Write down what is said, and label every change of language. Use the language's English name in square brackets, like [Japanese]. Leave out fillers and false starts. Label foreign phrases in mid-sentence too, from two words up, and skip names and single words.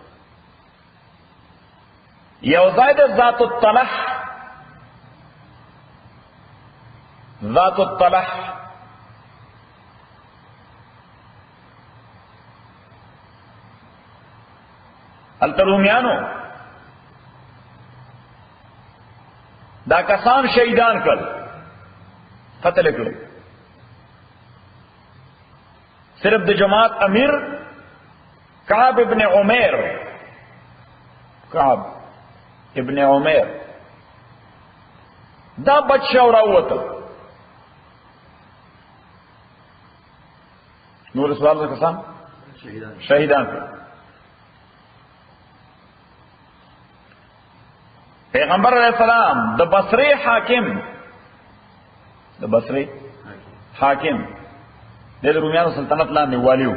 [Pashto] یو ځای د ذات الطلح، ذات الطلح هلته رومیانو دا کسان شهیدان کړل، قتل کړل. صرف د جماعت امیر کعب ابن عمیر، کعب ابن عمیر دا بچ شو راوته. نور سوال کسان شهیدان کړ. پیغمبر [Arabic] علیہ السلام [Pashto] د بصری حاکم د رومیانو سلطنت لاندې والیو.